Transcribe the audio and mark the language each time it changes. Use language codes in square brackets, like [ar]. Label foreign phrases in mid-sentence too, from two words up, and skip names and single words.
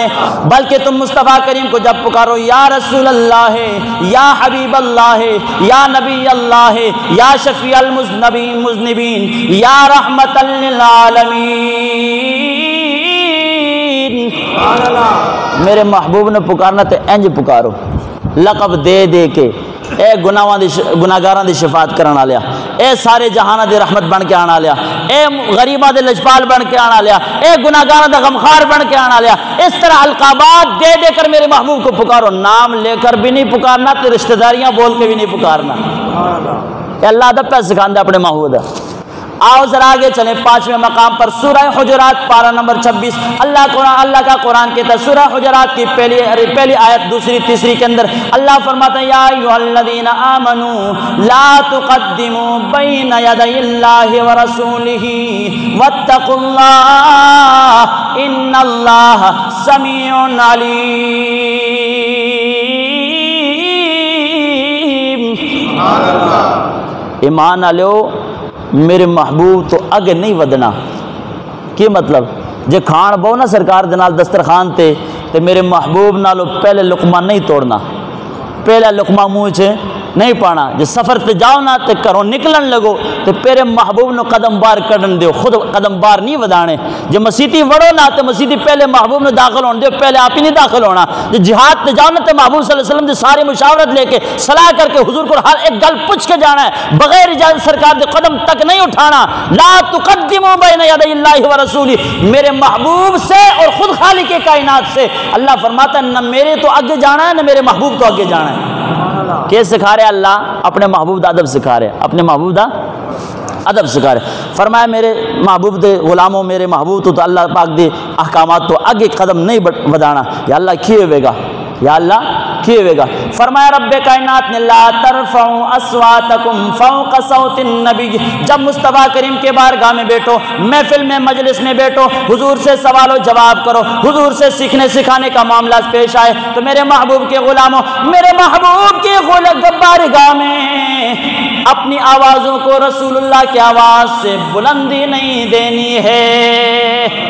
[ur] بلکہ تم مصطفیٰ کریم کو جب پکارو [ar] یا رسول اللہ [ur] ہے، [ar] یا حبیب اللہ [ur] ہے، [ar] یا نبی اللہ [ur] ہے، [ar] یا شفیع المذنبین، یا رحمت للعالمین۔ [pa] میرے محبوب نے پکارنا تو انج پکارو، لقب دے دے کے اے گناہگاراں دی شفاعت کرن والیا، اے سارے جہاناں دی رحمت بن کے آن والیا، اے غریباں دے لجپال بن کے آن والیا، اے گناہگاراں دا غمخوار بن کے آن والیا، [ur] اس طرح القابات دے دے کر میرے محبوب کو پکارو، [pa] نام لے کر بھی نہیں پکارنا تو رشتہ داریاں بول کے بھی نہیں پکارنا۔ کہ اللہ ادب پہ سکھاندے اپنے محبوب دا۔ [ur] آؤ ذرا آگے چلیں 5ویں مقام پر، سورہ حجرات پارہ نمبر 26۔ اللہ کا قرآن کہتا ہے سورہ حجرات کی پہلی آیت دوسری تیسری کے اندر اللہ فرماتا ہے [ar] یا ایھا الذین آمنوا لا تقدموا بین یدی اللہ ورسولہ واتقوا اللہ ان اللہ سمیع علیم۔ [pa] ایمان والو میرے محبوب تو اگے نہیں ودنا۔ کی مطلب جے کھان بہو نا سرکار دے نال دسترخوان تے میرے محبوب نالو پہلے لقمہ نہیں توڑنا، پہلا لقمہ منہ چ نہیں پانا۔ جے سفر تے جاؤ نا تے گھروں نکلن لگو تے پہلے محبوب نو قدم بار کڈن دیو، خود قدم بار نہیں ودانے۔ جے مسیتی وڑو نا تے مسیتی پہلے محبوب نو داخل ہون دیو، پہلے آپ ہی نہیں داخل ہونا۔ جے جہاد تے جاؤ نا تے محبوب [ar] صلی اللہ علیہ وسلم [pa] دی ساری مشاورت لے کے صلاح کر کے حضور کو ہر ایک گل پوچھ کے جانا ہے، بغیر اجازت سرکار دے قدم تک نہیں اٹھانا۔ [ar] لا تقدموا بین یدی اللہ ورسولہ، [ur] میرے محبوب سے اور خود خالق کائنات سے اللہ فرماتا ہے نہ میرے تو آگے جانا ہے نہ میرے محبوب تو آگے جانا ہے۔ کیا سکھا رہے اللہ؟ [pa] اپنے محبوب دا ادب سکھا رہے، اپنے محبوب دا ادب سکھا رہے۔ فرمایا میرے محبوب دے غلاموں، میرے محبوب تو اللہ پاک دے احکامات تو آگے قدم نہیں ودانا۔ یا اللہ کیے ہوئے گا، یا اللہ کیے ہوئے گا۔ [ur] فرمایا رب کائنات نے [ar] لا ترفعوا اصواتکم فوق صوت النبی، [ur] جب مصطفیٰ کریم کے بارگاہ میں بیٹھو، محفل میں مجلس میں بیٹھو، حضور سے سوال و جواب کرو، حضور سے سیکھنے سکھانے کا معاملہ پیش آئے تو میرے محبوب کے غلاموں، میرے محبوب کے بارگاہ میں اپنی آوازوں کو رسول اللہ کی آواز سے بلندی نہیں دینی ہے۔